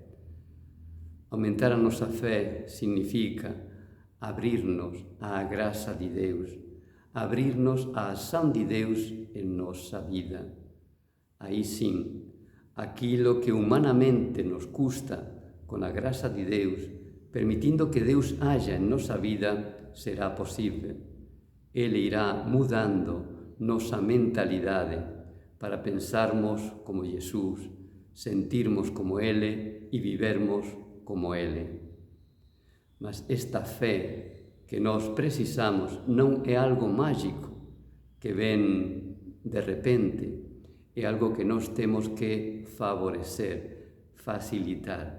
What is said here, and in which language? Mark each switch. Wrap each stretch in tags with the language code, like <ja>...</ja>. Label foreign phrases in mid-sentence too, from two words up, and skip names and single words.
<gl>Aumentar a nosa fé significa abrirnos á graza de Deus, abrirnos á ação de Deus en nosa vida. Aí sim, aquilo que humanamente nos custa, con a graza de Deus, permitindo que Deus haxa en nosa vida, será posible.</gl> <pt>Ele irá mudando nosa mentalidade para pensarmos como Jesús, sentirmos como Ele e vivermos como Ele. Mas esta fé que nós precisamos não é algo mágico que vem de repente, é algo que nós temos que favorecer, facilitar.</pt>